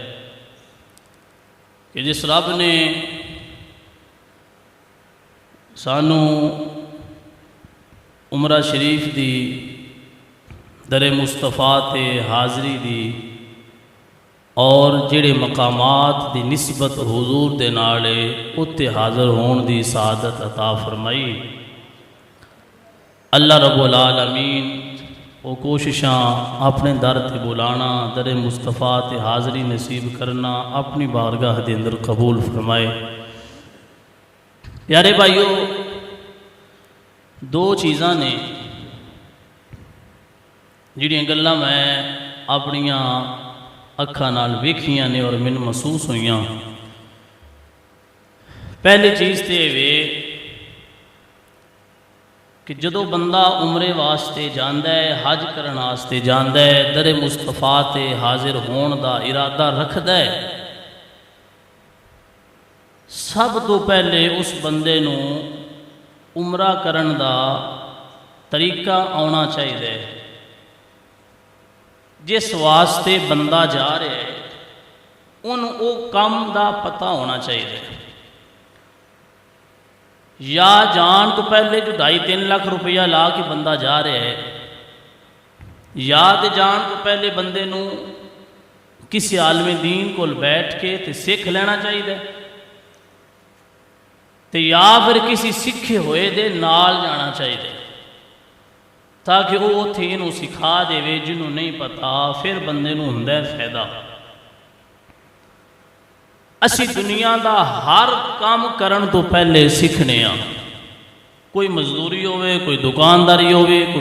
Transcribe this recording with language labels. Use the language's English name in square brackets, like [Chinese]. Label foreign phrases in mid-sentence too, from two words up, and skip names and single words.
[Punjabi] کہ جس رب نے سانو عمرہ شریف دی در مصطفیٰ تے حاضری دی اور جڑے مقامات دی نسبت حضور دے نالے اتے حاضر ہون دی سعادت عطا فرمائی اللہ رب العالمین وہ کوششاں اپنے در تے بلانا در مصطفیٰ تے حاضری نصیب کرنا اپنی بارگاہ دے اندر قبول فرمائے پیارے بھائیو دو چیزاں نے جڑیاں گلاں میں اپنیاں اکھاں نال ویکھیاں نے اور من محسوس ہوئیاں پہلی چیز تے وے کہ جدو بندہ عمرے واسطے جاندہ ہے حج کرن واسطے جاندہ ہے در مصطفیٰ تے حاضر ہون دا ارادہ رکھدا ہے سب تو پہلے اس بندے نو عمرہ کرن دا طریقہ آنا چاہیے جس واسطے بندہ جا رہا ہے ان او کم دا پتہ ہونا چاہیے یا جان تو پہلے جو 2.5-3 لاکھ روپیہ لا کے بندہ جا رہا ہے یا تے جان تو پہلے بندے نو کسی عالم دین کو بیٹھ کے تے سکھ لینا چاہیے تے یا پھر کسی سکھے ہوئے دے نال جانا چاہیے تاکہ وہ اتھے انہوں سکھا دے وے جنہوں نہیں پتا پھر بندے نو ہندہ فائدہ اسی دنیا دا ہر کام کرن تو پہلے سکھنے ہاں کوئی مزدوری ہوئے کوئی دکانداری ہوئے کوئی